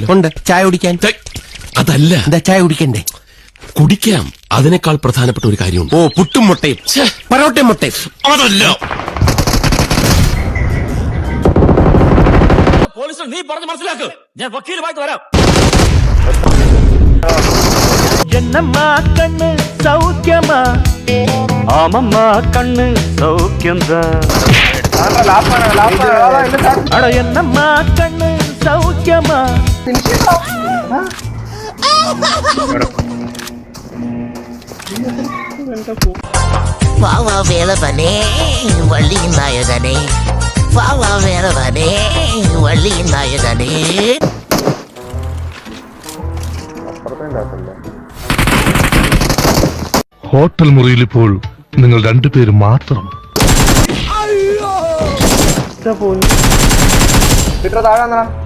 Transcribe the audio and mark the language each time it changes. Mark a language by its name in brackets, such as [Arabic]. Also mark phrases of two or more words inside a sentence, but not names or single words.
[Malayalam] ഉണ്ട്, ചായ കുടിക്കാൻ. അതല്ല, എന്താ ചായ കുടിക്കണ്ടേ? കുടിക്കാം. അതിനേക്കാൾ പ്രധാനപ്പെട്ട ഒരു കാര്യമുണ്ട്. ഓ, പുട്ടും മുട്ടയും പൊറോട്ടയും മുട്ടയും. അതല്ല, നീ പറഞ്ഞ് മനസ്സിലാക്ക്. ഞാൻ വക്കീലുമായിട്ട് വരാം. [Tamil] என்னம்மா கண்ணு சௌக்கியமா? ஆமம்மா கண்ணு சௌக்கியம்தான். அட என்னம்மா கண்ணு சௌக்கியமா? வாவா வேலவனே வள்ளியின் நாயகனே, வாவா வேலவனே வள்ளியின் நாயகனே. [Malayalam] ഹോട്ടൽ മുറിയിൽ ഇപ്പോൾ നിങ്ങൾ രണ്ടുപേരും മാത്രം. താഴെ